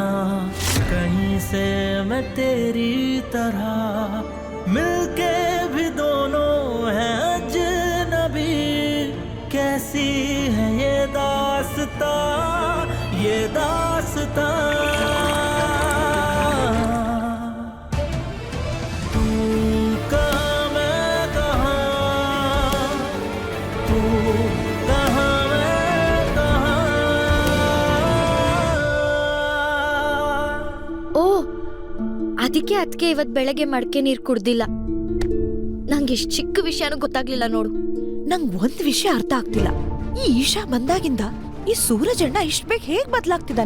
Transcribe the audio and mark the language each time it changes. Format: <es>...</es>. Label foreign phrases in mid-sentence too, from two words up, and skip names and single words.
<hi>कहीं से मैं तेरी तरह, मिलके भी दोनों हैं अजनबी, कैसी है ये दास्ता, ये दास्ता। तू कहाँ मैं कहाँ, तू कहाँ</hi> <kn>ಅದಕ್ಕೆ ಇವತ್ ಬೆಳಗ್ಗೆ ಮಡಕೆ ನೀರ್ ಕುಡ್ದಿಲ್ಲ. ನಂಗೆ ಇಷ್ಟು ಚಿಕ್ಕ ವಿಷಯನೂ ಗೊತ್ತಾಗ್ಲಿಲ್ಲ ನೋಡು. ನಂಗ್ ಒಂದ್ ವಿಷಯ ಅರ್ಥ ಆಗ್ತಿಲ್ಲ. ಈ ಈಶಾ ಬಂದಾಗಿಂದ ಈ ಸೂರಜ್ ಅಣ್ಣ ಇಷ್ಟ ಬೇಗ ಹೇಗ್ ಬದ್ಲಾಗ್ತಿದ್ದಾನೆ?</kn>